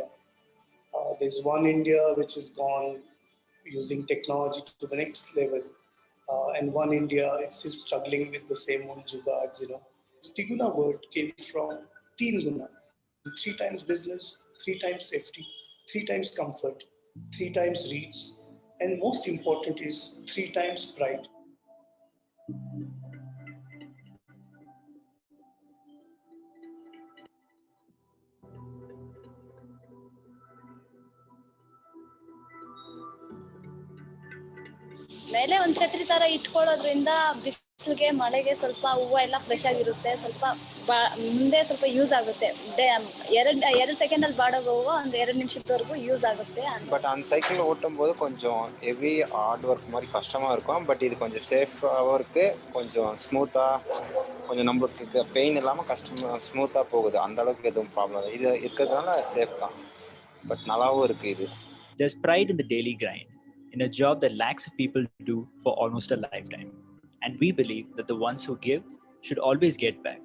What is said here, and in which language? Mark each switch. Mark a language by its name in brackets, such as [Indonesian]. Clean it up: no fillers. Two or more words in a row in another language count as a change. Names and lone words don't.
[English] There's one India which has gone using technology to the next level, and one India is still struggling with the same old jugaads. Tiguna word came from [Hindi] तीन गुण, [English] 3 times business, 3 times safety, 3 times comfort, 3 times reach, and most important is 3 times pride. [Kannada] ಮೇಲೆ ಒಂದ್ ಛತ್ರಿ ತರ ಇಟ್ಕೊಳ್ಳೋದ್ರಿಂದ ಬಿಸಿಲಿಗೆ ಮಳೆಗೆ ಸ್ವಲ್ಪ ಹೂವು ಎಲ್ಲ ಫ್ರೆಶ್ ಆಗಿರುತ್ತೆ, ಸ್ವಲ್ಪ ಮುಂದೆ ಸ್ವಲ್ಪ ಯೂಸ್ ಆಗುತ್ತೆ. ಎರಡು ಸೆಕೆಂಡ್ ಅಲ್ಲಿ ಬಾಡೋಗ ಹೂವು ಒಂದು 2 [Tamil] நிமிஷத்துவரைಗೂ யூஸ் ஆகுது. பட் அந்த சைக்கிள் ஓட்டும் போது கொஞ்சம் [English] heavy hard work [Tamil] மாதிரி கஷ்டமா இருக்கும். பட் இது கொஞ்சம் சேஃபாகவும் இருக்கு, கொஞ்சம் ஸ்மூத்தா, கொஞ்சம் நம்மளுக்கு பெயின் இல்லாம ஸ்மூத்தா போகுது. அந்த அளவுக்கு எதுவும் ப்ராப்ளம் இல்லை. இது இருக்கிறதுனால சேஃப் தான், பட் நல்லாவும் இருக்கு இது. [English] There's pride in the daily grind, in a job that lakhs of people do for almost a lifetime. And we believe that the ones who give should always get back.